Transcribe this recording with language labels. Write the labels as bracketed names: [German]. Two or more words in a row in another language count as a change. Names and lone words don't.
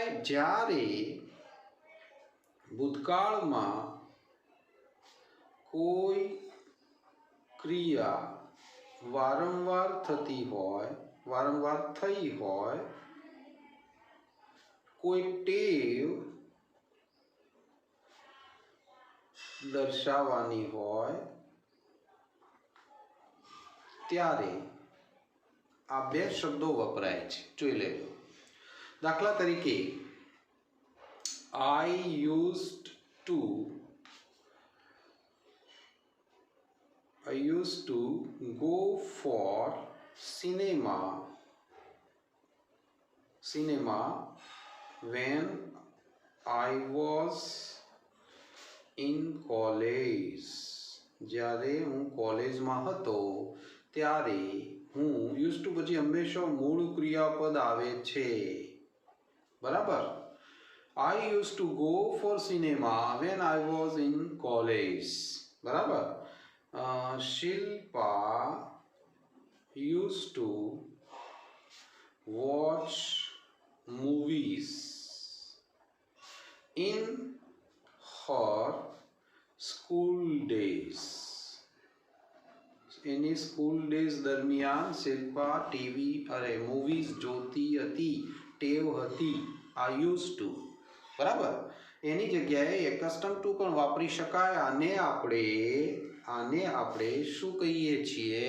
[Gujarati] જ્યારે ભૂતકાળમાં કોઈ ક્રિયા વારંવાર થઈ હોય, કોઈ ટેવ દર્શાવવાની હોય, ત્યારે આ બે શબ્દો વપરાય છે. જોઈ લેજો. દાખલા તરીકે, [English] I used to go for cinema when I was in college. [Gujarati] જ્યારે હું કોલેજમાં હતો ત્યારે હું, [English] use to [Gujarati] પછી હંમેશા મૂળ ક્રિયાપદ આવે છે, બરાબર. [English] I used to go for cinema when I was in college. [Gujarati] બરાબર. [English] શિલ્પા used to watch movies in her school days. [Gujarati] એની [English] school days [Gujarati] દરમિયાન શિલ્પા ટીવી અરે મૂવીઝ જોતી હતી, ટેવ હતી. આ [English] use to. [Gujarati] બરાબર. એની જગ્યાએ [English] accustom to [Gujarati] પણ વાપરી શકાય. આને આપણે શું કહીએ છીએ?